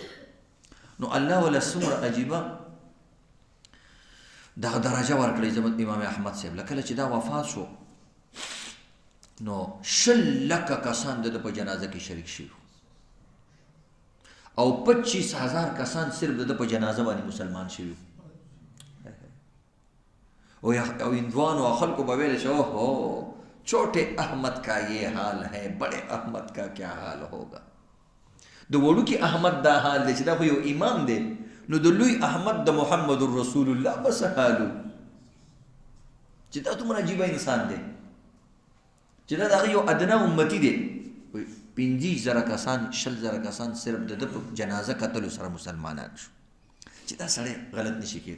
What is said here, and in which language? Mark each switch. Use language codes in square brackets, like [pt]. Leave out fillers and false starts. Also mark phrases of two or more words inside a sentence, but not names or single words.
[ps] نو الله ولا څومره عجیبه دغه درجه ورکړی زموږ امام احمد صاحب له کله چې دا وفات شو نو 100,000 کسان د په جنازه کې شریک شوي او 25,000 کسان صرف د په جنازه باندې مسلمان شوي او هندوانو او خلکو به ویل چې [ur] اوهو چھوٹے احمد کا یہ حال ہے بڑے احمد کا کیا حال ہوگا. [ps] د وړوکي احمد دا حال دی چې دا خو یو امام دی، نو د لوی احمد د محمد رسول الله بس حالو چې دا دومره عجیبه انسان دی چې دا دغه یو ادنا امتی دی. 50,000 کسان 60,000 کسان صرف د په جنازه کتلو سره مسلمانان شو چې دا سړی غلط نشي کېدی.